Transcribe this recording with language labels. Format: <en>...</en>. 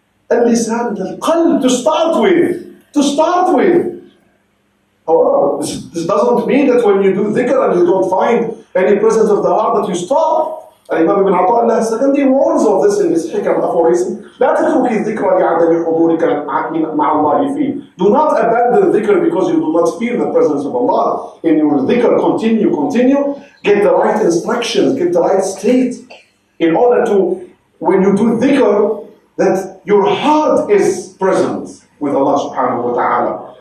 <en>Al-lisan, al-qalb, to start with. However, this doesn't mean that when you do dhikr and you don't find any presence of the heart that you stop الإمام ابن عطاء الله السكندي warns of this in his حكم aphorism.</en> <ar>لا تترك الذكر لعدم حضورك مع الله فيه.</ar> <en>Do not abandon dhikr because you do not feel the presence of Allah. In your dhikr, continue. Get the right instructions, get the right state. In order to, when you do dhikr, that your heart is present with Allah subhanahu wa ta'ala.</en>